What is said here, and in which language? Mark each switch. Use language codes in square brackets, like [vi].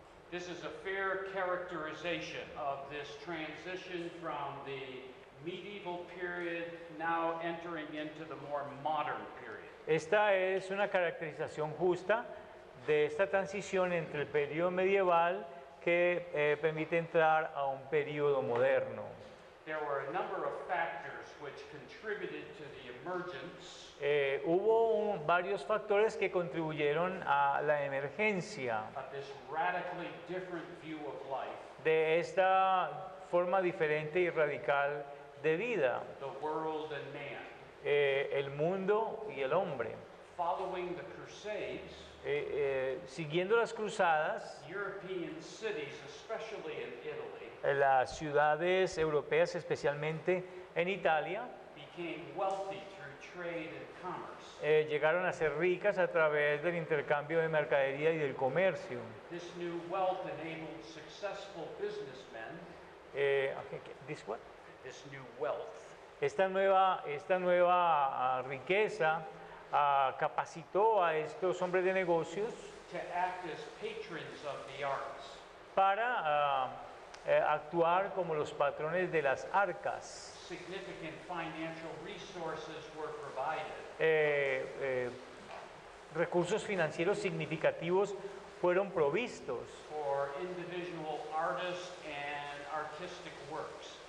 [en] This is a fair characterization of this transition from the medieval period now entering into the more modern period. [es] Esta es una caracterización justa de esta transición entre el periodo medieval que permite entrar a un periodo moderno. [en] There were a number of factors which contributed to the emergence [es] hubo varios factores que contribuyeron a la emergencia [en] of this radically different view of life, [es] de esta forma diferente y radical de vida, [en] the world and man. [es] el mundo y el hombre. [en] Following the Crusades, [es] Siguiendo las cruzadas, [en] European cities, especially in Italy, [es] las ciudades europeas, especialmente en Italia, [en] became wealthy through trade and commerce. [es] llegaron a ser ricas a través del intercambio de mercadería y del comercio. [en] This new wealth enabled successful businessmen. This what? This new wealth [es] Esta nueva riqueza capacitó a estos hombres de negocios [en] to act as patrons of the arts, [es] para actuar como los patrones de las arcas. [en] significant financial resources were provided. [es] Recursos financieros significativos fueron provistos [en] For individual artists and artistic works.